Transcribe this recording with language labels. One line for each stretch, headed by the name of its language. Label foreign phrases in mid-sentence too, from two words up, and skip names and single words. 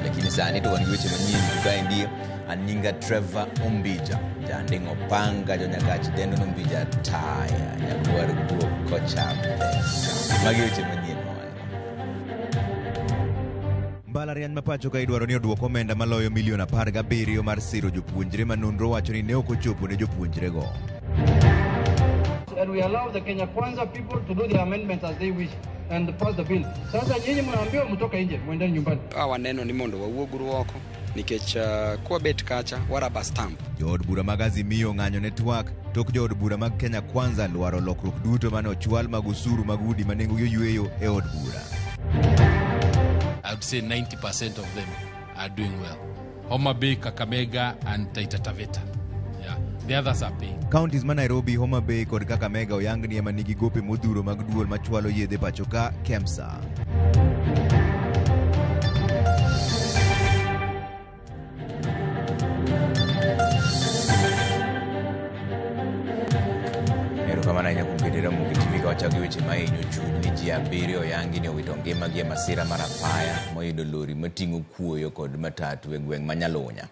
Luo (Kenya and Tanzania): Lakini sani to wan gi weche manyien ka endi Aninga Trevor Ombija janding'o panga jonyagach dendo Ombija taya nyakwar guok kocham magi weche manyien. Mbalariany ma pacho ka idwaro ni oduok omenda maloyo milion 17 mar siro jopuonjre ma nonro wacho ni ne ok ochopo ne jopuonjre go.
English: And we allow the Kenya Kwanza people to do the amendments as they wish and pass the bill.
Swahili: Sasa nyinyi mnaambiwa mtoke nje muende nyumbani.
Luo (Kenya and Tanzania): Waneno ni mondo wawuog oko nikech kwa bet kacha waraba stamp. Jood bura mag Azimio ng'anyo network tok jood bura mag Kenya Kwanza dwaro lokruok duto mane ochwal mag usuru mag udi manengo yweyo e od bura.
English: I would say 90% of them are doing well. Homa Bay, Kakamega, and Taita Taveta. Yeah, the others are paying.
Luo (Kenya and Tanzania): Counties ma Nairobi, Homa Bay, kod Kakamega oyang ni ema nigi gope modhuro mag duol machwalo yedhe pacho ka KEMSA. Kamana nya kumketera Ramogi TV ka wachagi weche mahinyo chuny ni ji 7 oyangi ni owito ngimagi e masira mar apaya moyudo lori mating'o kuoyo kod matatu e gweng' ma Nyalunya.